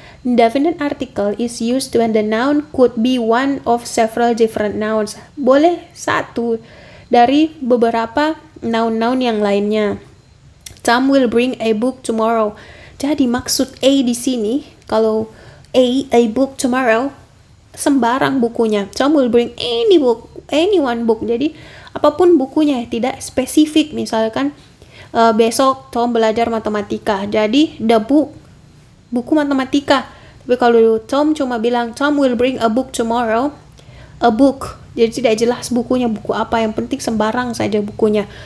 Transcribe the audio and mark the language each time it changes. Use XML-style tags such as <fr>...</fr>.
<en>Indefinite article is used when the noun could be one of several different nouns.</en> <id>Boleh satu dari beberapa noun-noun yang lainnya.</id> <en>Tom will bring a book tomorrow.</en> <id>Jadi maksud A di sini, kalau</id> <en>a book tomorrow,</en> <id>sembarang bukunya.</id> <en>Tom will bring any one book.</en> <id>Jadi apapun bukunya, tidak spesifik. Misalkan besok Tom belajar matematika. Jadi</id> <en>the book,</en> <id>buku matematika. Tapi kalau Tom cuma bilang</id> <en>Tom will bring a book tomorrow, a book.</en> <id>Jadi tidak jelas bukunya, buku apa. Yang penting sembarang saja bukunya.</id>